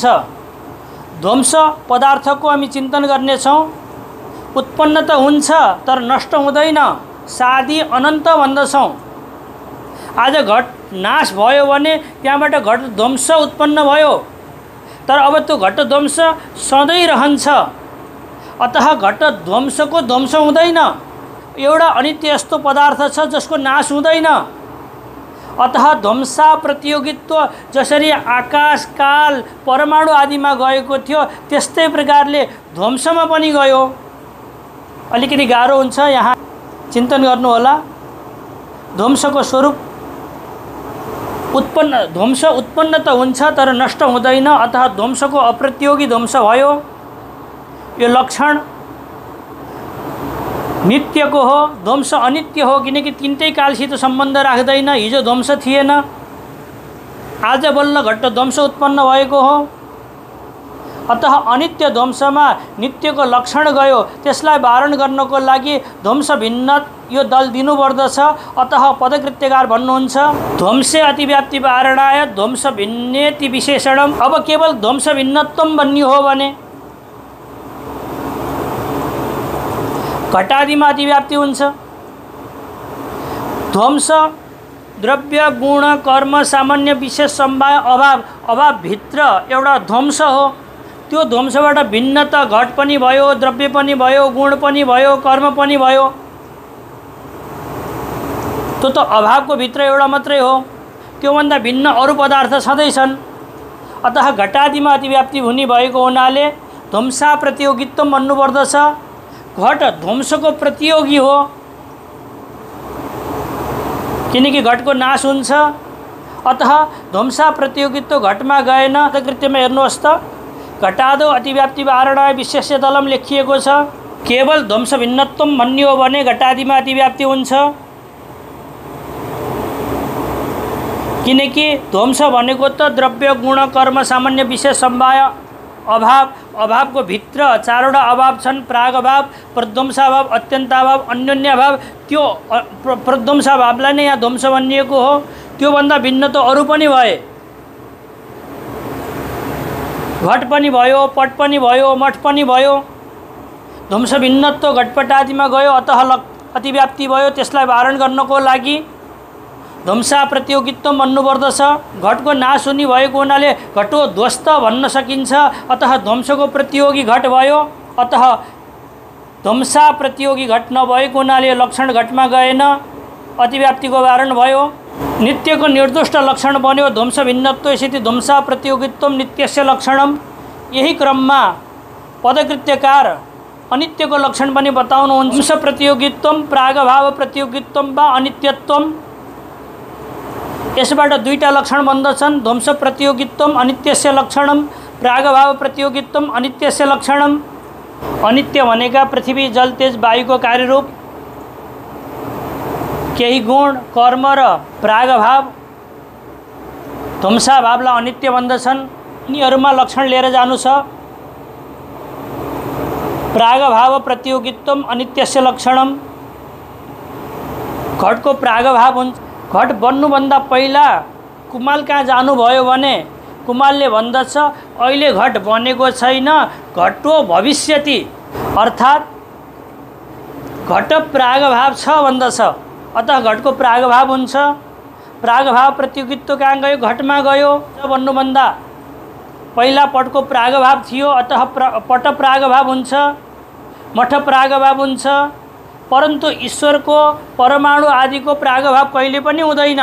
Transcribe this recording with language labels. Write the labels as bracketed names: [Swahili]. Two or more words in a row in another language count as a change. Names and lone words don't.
[Nepali] ध्वंस पदार्थको हामी चिन्तन गर्नेछौँ। उत्पन्न त हुन्छ तर नष्ट हुँदैन, सादी अनन्त भन्दछौँ। आज घट नाश भयो भने त्यहाँबाट घट ध्वंस उत्पन्न भयो, तर अब त्यो घट ध्वंस सधैँ रहन्छ। अतः घट ध्वंसको ध्वंस हुँदैन। एउटा अनित्य यस्तो पदार्थ छ जसको नाश हुँदैन। अतः ध्वंसा प्रतियोगित्व जसरी आकाश काल परमाणु आदिमा गएको थियो त्यस्तै प्रकारले ध्वंसमा पनि गयो। अलिकति गाह्रो हुन्छ, यहाँ चिन्तन गर्नुहोला। ध्वंसको स्वरूप ध्वंस उत्पन्न त हुन्छ तर नष्ट हुँदैन। अतः ध्वंसको अप्रतियोगी ध्वंस भयो। यो लक्षण नित्यको हो, ध्वंस अनित्य हो, किनकि तिनटै कालसित सम्बन्ध राख्दैन। हिजो ध्वंस थिएन, आज बल्ल घट ध्वंस उत्पन्न भएको हो। अतः अनित्य ध्वंसमा नित्यको लक्षण गयो। त्यसलाई वारण गर्नको लागि ध्वंस भिन्न यो दल दिनुपर्दछ। अतः पदकृत्यकार भन्नुहुन्छ [Sanskrit] ध्वंसे अतिव्याप्ति वारणाय ध्वंस भिन्नेति विशेषणम। [Nepali] अब केवल ध्वंस भिन्नत्वम बन्यो हो भने घटादिमा अतिव्याप्ति हुन्छ। ध्वंस द्रव्य गुण कर्म सामान्य विशेष सम्भाय अभाव भित्र एउटा ध्वंस हो। त्यो ध्वंसबाट भिन्नता घट पनि भयो, द्रव्य पनि भयो, गुण पनि भयो, कर्म पनि भयो। त्यो त अभावको भित्र एउटा मात्रै हो। त्योभन्दा भिन्न अरू पदार्थ सधैँ छन्। अतः घटादिमा अतिव्याप्ति हुने भएको हुनाले ध्वंसा प्रतियोगित्व भन्नुपर्दछ। घट ध्वंसको प्रतियोगी हो, किनकि घटको नाश हुन्छ। अतः ध्वंसा प्रतियोगित्व घटमा गएन। कृत्यमा हेर्नुहोस् त, [Sanskrit] घटादो अतिव्याप्ति वारणाय विशेष्य दलम [Nepali] लेखिएको छ। केवल ध्वंस भिन्नत्वम भन्यो भने घटादिमा अतिव्याप्ति हुन्छ, किनकि ध्वंस भनेको त द्रव्य गुण कर्म सामान्य विशेष सम्भाय अभावको भित्र चारवटा अभाव छन्। प्राग अभाव, प्रध्वंसाभाव, अत्यन्ताभाव, अन्योन्याभाव। त्यो प्रध्वंसाभावलाई नै यहाँ ध्वंस भनिएको हो। त्योभन्दा भिन्न त अरू पनि भए। घट पनि भयो, पट पनि भयो, मठ पनि भयो। ध्वंस भिन्नत्व घटपट आदिमा गयो, अतः अतिव्याप्ति भयो। त्यसलाई वारण गर्नको लागि ध्वंसा प्रतियोगित्व भन्नुपर्दछ। घटको नाश हुने भएको हुनाले [Sanskrit] घटो ध्वस्त [Nepali] भन्न सकिन्छ। अतः ध्वंसको प्रतियोगी घट भयो। अतः ध्वंसा प्रतियोगी घट नभएको हुनाले लक्षण घटमा गएन, अतिव्याप्तिको वारण भयो। नित्यको निर्दुष्ट लक्षण बन्यो। [Sanskrit] ध्वंस भिन्नत्व स्थिति ध्वंसा प्रतियोगित्व नित्यस्य लक्षणम। [Nepali] यही क्रममा पदकृत्यकार अनित्यको लक्षण पनि बताउनुहुन्छ। [Sanskrit] ध्वंस प्रतियोगित्व प्रागभाव प्रतियोगित्व वा अनित्यत्वम। [Nepali] यसबाट दुईटा लक्षण बन्दछन्। [Sanskrit] ध्वंस प्रतियोगित्व अनित्यस्य लक्षणम, प्रागभाव प्रतियोगित्व अनित्यस्य लक्षणम। [Nepali] अनित्य भनेका पृथ्वी जल तेज वायुको कार्यरूप केही गुण कर्म र प्रागभाव ध्वंसाभावलाई अनित्य भन्दछन्। यिनीहरूमा लक्षण लिएर जानु छ। [Sanskrit] प्रागभाव प्रतियोगित्व अनित्यस्य लक्षणम। [Nepali] घटको प्रागभाव हुन्छ। घट बन्नुभन्दा पहिला कुमाल कहाँ जानुभयो भने कुमालले भन्दछ अहिले घट बनेको छैन, [Sanskrit] घटो भविष्यति, [Nepali] अर्थात् घट प्रागभाव छ भन्दछ। अतः घटको प्रागभाव हुन्छ। प्रागभाव प्रतियोगित्व कहाँ गयो? घटमा गयो। बन्नुभन्दा पहिला पटको प्रागभाव थियो, अतः पट प्रागभाव हुन्छ, मठ प्रागभाव हुन्छ। परन्तु ईश्वरको परमाणु आदिको प्रागभाव कहिले पनि हुँदैन।